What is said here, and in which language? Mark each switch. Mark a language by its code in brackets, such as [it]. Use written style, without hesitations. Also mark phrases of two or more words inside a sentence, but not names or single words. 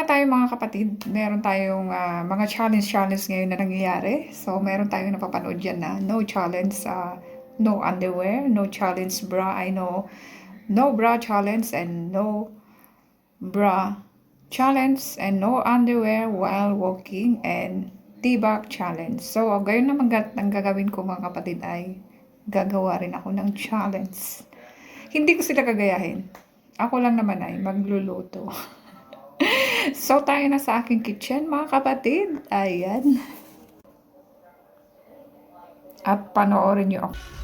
[tl] mga kapatid, meron tayong mga challenge ngayon na nangyayari. [en] So, [tl] meron tayong napapanood dyan na [en] no challenge, no underwear, no challenge bra, no bra challenge, and no bra challenge, and no underwear while walking, and tibak challenge. [tl] So, gayon naman ang gagawin ko mga kapatid ay gagawa rin ako ng challenge. Hindi ko sila kagayahin. Ako lang naman ay magluluto. So, tayo na sa aking kitchen, mga kapatid. Ayan. At panoorin nyo ako.